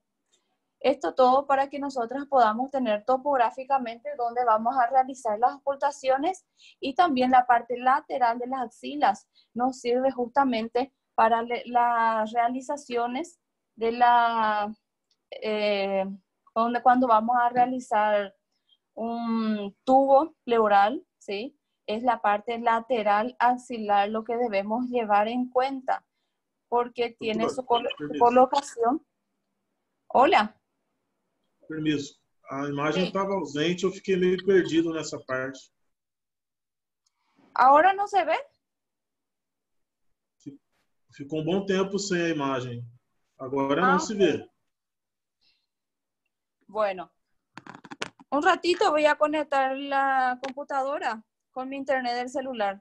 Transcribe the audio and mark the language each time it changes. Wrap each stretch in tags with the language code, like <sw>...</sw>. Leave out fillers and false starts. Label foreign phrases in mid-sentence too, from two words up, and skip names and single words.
<es>Esto todo para que nosotros podamos tener topográficamente dónde vamos a realizar las auscultaciones, y también la parte lateral de las axilas nos sirve justamente para las realizaciones de cuando vamos a realizar un tubo pleural, ¿sí? Es la parte lateral axilar lo que debemos llevar en cuenta, porque tiene su colocación. Hola. Permiso.</es> <pt>A imagem estava ausente, eu fiquei meio perdido nessa parte.</pt> <es>¿Ahora no se ve?</es> <pt>Ficou um bom tempo sem a imagem. Agora não se vê.</pt> <es>Bueno, un ratito voy a conectar la computadora con mi internet del celular.</es>